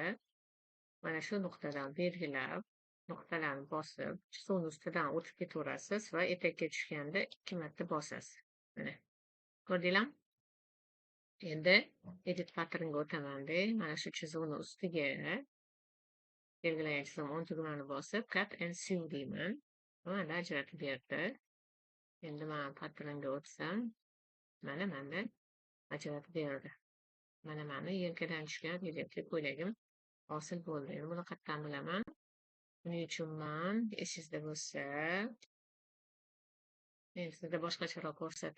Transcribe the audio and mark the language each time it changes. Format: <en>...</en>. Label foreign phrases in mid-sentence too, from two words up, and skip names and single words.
<uz>Mana shu nuqtadan belgilab, nuqtalarni bosib, chizuvni ustidan o'tib ketaverasiz va etakka tushganda 2 marta bosasiz. Mana. Ko'rdinglarmi? Endi</uz> <en>edit patternga</en> <uz>o'taman-da, mana shu chizuvni ustiga belgilangan chizuvni o'ng tugmani bosib,</uz> <en>cut and sew deyman.</en> <uz>Mana ajratib berdi. Endi men patternga o'tsam, mana menda ajratib berdi. Mana meni yelkadan tushgan reliefli ko'ylagim hosil bo'ldi. Endi buni qayerdan bilaman? Buning uchun men esingizda bo'lsa, sizda boshqacharoq ko'rsatadi.</uz>